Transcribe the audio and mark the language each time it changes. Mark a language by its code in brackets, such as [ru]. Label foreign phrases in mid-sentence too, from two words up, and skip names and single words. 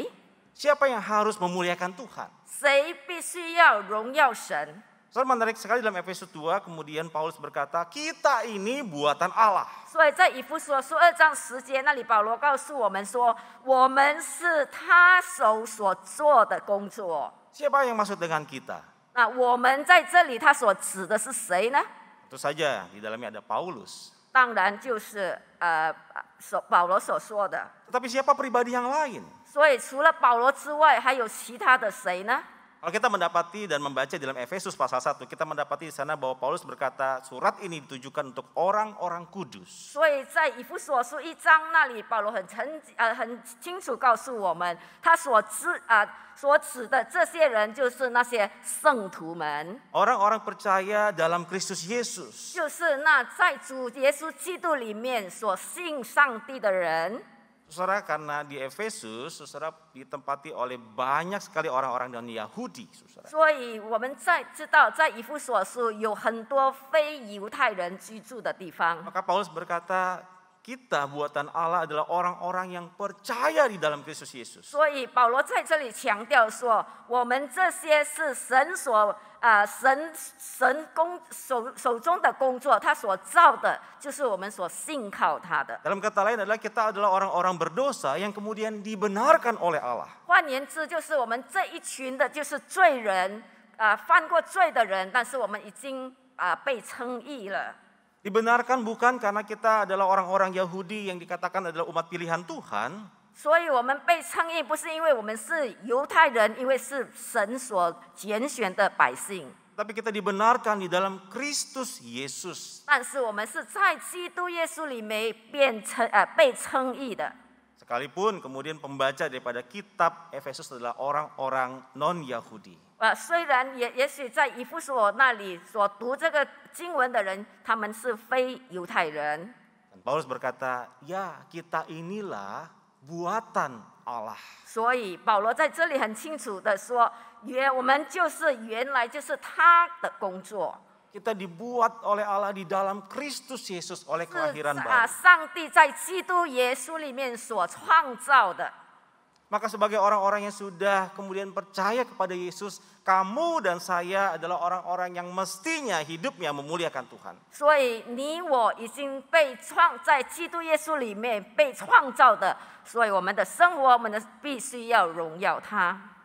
[id] Siapa yang harus memuliakan Tuhan? [zh] 谁必须要荣耀神。 [id] Soal menarik sekali dalam Efesus 2, kemudian Paulus berkata, kita ini buatan Allah. [zh] 所以在以弗所书2章10节那里，保罗告诉我们说，我们是他手所做的工作。 [id] Siapa yang maksud dengan kita? [zh] 那我们在这里，他所指的是谁呢？ [id] Tentu saja di dalamnya ada Paulus. [zh] 当然就是保罗所说的。 [id] Tetapi siapa pribadi yang lain? [zh] 所以除了保罗之外，还有其他的谁呢？ [id] Kalau kita mendapati dan membaca di dalam Efesus pasal 1, kita mendapati di sana bahwa Paulus berkata surat ini ditujukan untuk orang-orang kudus. [zh] 所以在以弗所书1章那里，保罗很清楚告诉我们，他所指的这些人就是那些圣徒们， [id] Orang-orang percaya dalam Kristus Yesus. [zh] 就是那在主耶稣基督里面所信上帝的人。 [id] Saudara, karena di Efesus, saudara ditempati oleh banyak sekali orang-orang dan Yahudi, saudara. [zh] 所以我们知道，在以弗所书有很多非犹太人居住的地方。 [id] Maka Paulus berkata, kita buatan Allah adalah orang-orang yang percaya di dalam Kristus Yesus. [zh] 所以保罗在这里强调说，我们这些是神所手中的工作，他所造的，就是我们所信靠他的。 [id] Dalam kata lain adalah kita adalah orang-orang berdosa yang kemudian dibenarkan oleh Allah. [zh] 换言之，就是我们这一群的，就是罪人，犯过罪的人，但是我们已经被称义了。 [id] Dibenarkan bukan karena kita adalah orang-orang Yahudi yang dikatakan adalah umat pilihan Tuhan. [zh] 所以我们被称义，不是因为我们是犹太人，因为是神所拣选的百姓。 [id] Tapi kita dibenarkan di dalam Kristus Yesus. [zh] 但是我们是在基督耶稣里面被称义的。 [id] Sekalipun kemudian pembaca daripada kitab Efesus adalah orang-orang non-Yahudi. [zh] 虽然也许在以弗所那里所读这个经文的人，他们是非犹太人。 [id] Dan Paulus berkata, ya kita inilah buatan Allah. [zh] 所以保罗在这里很清楚的说，我们原来就是他的工作。 [id] Kita dibuat oleh Allah di dalam Kristus Yesus oleh [zh] 是 [id] kelahiran baru. [zh] 上帝在基督耶稣里面所创造的。 [id] Maka sebagai orang-orang yang sudah kemudian percaya kepada Yesus, kamu dan saya adalah orang-orang yang mestinya hidupnya memuliakan Tuhan. [zh] 所以你我已经在基督耶稣里面被创造的，所以我们的生活，我们必须要荣耀他。